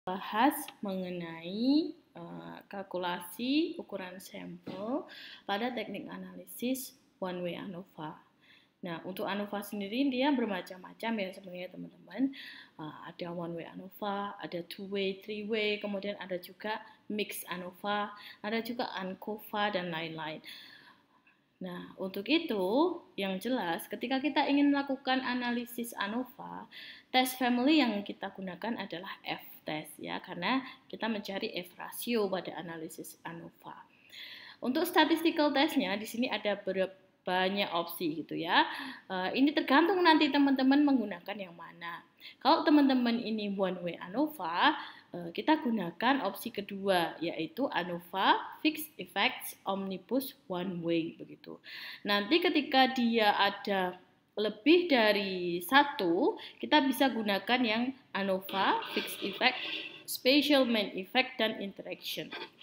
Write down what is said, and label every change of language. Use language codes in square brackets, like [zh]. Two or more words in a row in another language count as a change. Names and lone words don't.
[id] bahas mengenai kalkulasi ukuran sampel pada teknik analisis [en] one way ANOVA. [id] Nah, untuk ANOVA sendiri dia bermacam-macam ya sebenarnya teman-teman. Ada [en] one way ANOVA, [id] ada [en] two way, three way, [id] kemudian ada juga [en] mix ANOVA, [id] ada juga ANCOVA dan lain-lain. Nah, untuk itu yang jelas ketika kita ingin melakukan analisis ANOVA, [en] test family [id] yang kita gunakan adalah F-test ya, karena kita mencari [en] F ratio [id] pada analisis ANOVA. Untuk [en] statistical testnya [id] di sini ada banyak opsi gitu ya. Ini tergantung nanti teman-teman menggunakan yang mana. Kalau teman-teman ini [en] one way ANOVA, [id] kita gunakan opsi kedua yaitu ANOVA Fixed Effects Omnibus One Way begitu. Nanti ketika dia ada lebih dari satu, kita bisa gunakan yang ANOVA Fixed Effect, Spatial Main Effect dan Interaction.